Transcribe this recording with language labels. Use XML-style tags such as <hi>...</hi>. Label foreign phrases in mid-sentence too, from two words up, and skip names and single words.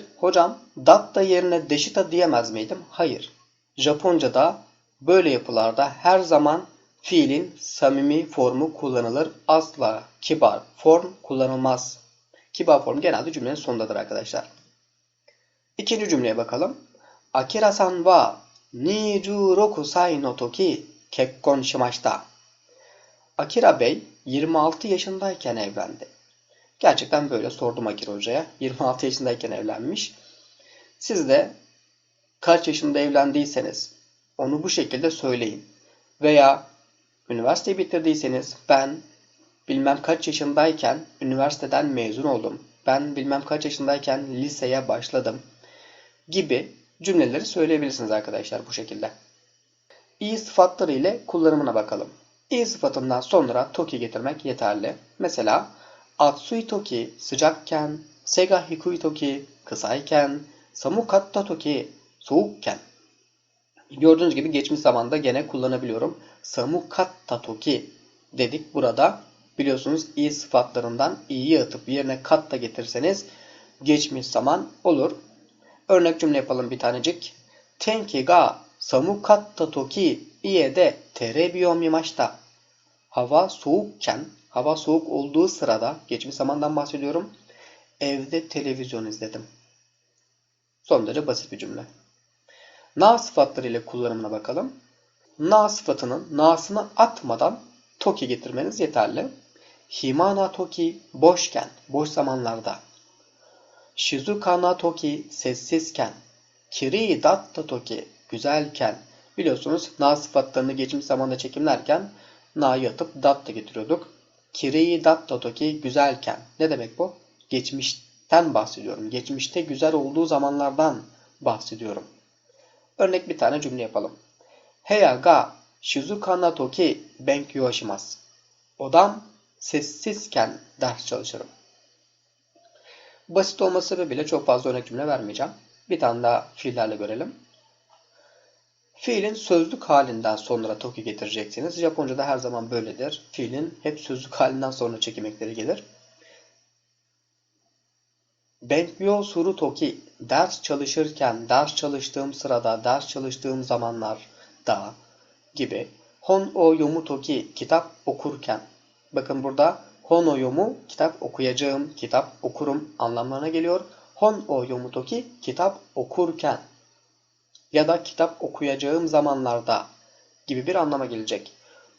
<tr>Hocam datta yerine deşita diyemez miydim? Hayır. Japonca'da böyle yapılarda her zaman fiilin samimi formu kullanılır. Asla kibar form kullanılmaz. Kibar form genelde cümlenin sonundadır arkadaşlar. İkinci cümleye bakalım.</tr> <ja>アキラさんは26歳の時結婚しました.</ja> <tr>Akira Bey 26 yaşındayken evlendi. Gerçekten böyle sordum Akira Hoca'ya. 26 yaşındayken evlenmiş. Siz de kaç yaşında evlendiyseniz onu bu şekilde söyleyin. Veya üniversiteyi bitirdiyseniz ben bilmem kaç yaşındayken üniversiteden mezun oldum. Ben bilmem kaç yaşındayken liseye başladım gibi cümleleri söyleyebilirsiniz arkadaşlar bu şekilde. İ sıfatları ile kullanımına bakalım. İ sıfatından sonra toki getirmek yeterli. Mesela</tr> <ja>暑い時</ja> <tr>sıcakken,</tr> <ja>背が低い時</ja> <tr>kısayken,</tr> <ja>寒かった時</ja> <tr>soğukken. Gördüğünüz gibi geçmiş zamanda gene kullanabiliyorum.</tr> <ja>寒かった時</ja> <tr>dedik burada. Biliyorsunuz i sıfatlarından i'yi atıp yerine katta getirseniz geçmiş zaman olur. Örnek cümle yapalım bir tanecik.</tr> <ja>天気が寒かった時家でテレビを見ました.</ja> <tr>Hava soğukken, hava soğuk olduğu sırada, geçmiş zamandan bahsediyorum, evde televizyon izledim. Son derece basit bir cümle. Na sıfatları ile kullanımına bakalım. Na sıfatının na'sını atmadan toki getirmeniz yeterli.</tr> <ja>暇な時</ja> <tr>boşken, boş zamanlarda.</tr> <ja>静かな時</ja> <tr>sessizken.</tr> <ja>綺麗だった時</ja> <tr>güzelken. Biliyorsunuz na sıfatlarını geçmiş zamanda çekimlerken na'yı atıp datta getiriyorduk.</tr> <ja>綺麗だった時</ja> <tr>güzelken. Ne demek bu? Geçmişten bahsediyorum. Geçmişte güzel olduğu zamanlardan bahsediyorum. Örnek bir tane cümle yapalım.</tr> <ja>部屋が静かな時勉強します.</ja> <tr>Odam sessizken ders çalışırım. Basit olması sebebiyle çok fazla örnek cümle vermeyeceğim. Bir tane daha fiillerle görelim. Fiilin sözlük halinden sonra toki getireceksiniz. Japonca'da her zaman böyledir. Fiilin hep sözlük halinden sonra çekim ekleri gelir.</tr> <ja>勉強する時</ja> <tr>ders çalışırken, ders çalıştığım sırada, ders çalıştığım zamanlarda gibi.</tr> <ja>本を読む時</ja> <tr>kitap okurken. Bakın burada</tr> <ja>本を読む</ja> <tr>kitap okuyacağım, kitap okurum anlamlarına geliyor.</tr> <ja>本を読む時</ja> <tr>kitap okurken ya da kitap okuyacağım zamanlarda gibi bir anlama gelecek.</tr>